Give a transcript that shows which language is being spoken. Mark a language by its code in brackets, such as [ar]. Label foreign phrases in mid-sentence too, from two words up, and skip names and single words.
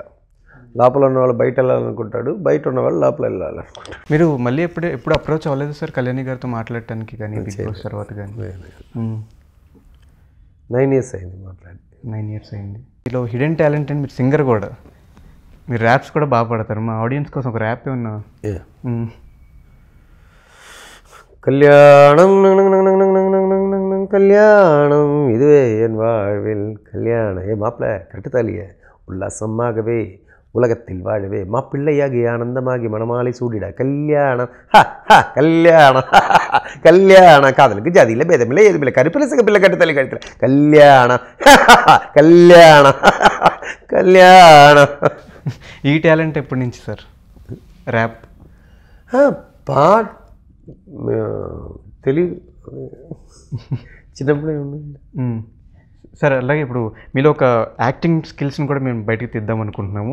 [te] లోపల ఉన్నవాళ్ళు బయట వెళ్ళాలనుకుంటాడు, బయట ఉన్నవాళ్ళు లోపల వెళ్ళాలనుకుంటాడు. మీరు మళ్ళీ ఎప్పుడు అప్రోచ్ అవ్వలేదు సార్ కళ్యాణి గారితో మాట్లాడటానికి కానీ బిగ్ బాస్ తర్వాత కానీ? 9 years అయింది మాట్లాడి. 9 years అయింది. మీలో [en] hidden talent and [te] మీరు సింగర్ కూడా, మీరు ర్యాప్స్ కూడా బాగా పాడతారు. మా ఆడియన్స్ కోసం ఒక ర్యాప్ ఏమన్నా? [ta] கல்யாணம் கல்யாணம் இதுவே என் வாழ்வில் கல்யாணம். மாப்பிள்ள கட்டுத்தாலிய உல்லாசமாகவே உலகத்தில் வாழவே மாப்பிள்ளையாகி ஆனந்தமாகி மணமாலை சூடிட கல்யாணம் கல்யாணம் கல்யாணம் காதலுக்கு ஜாதியில பேதமில்லை எதுமில்லை கருப்பில சிகப்பில்லை கட்டுத்தாலி கழுத்துல கல்யாணம் கல்யாணம் కళ్యాణం. [te] ఈ టాలెంట్ ఎప్పటి నుంచి సార్ ర్యాప్? పాట తెలియదు, చిన్నప్పుడే ఉంది సార్. అలాగే ఇప్పుడు మీలో ఒక [en] acting skillsని [te] కూడా మేము బయటకు తీద్దాం అనుకుంటున్నాము.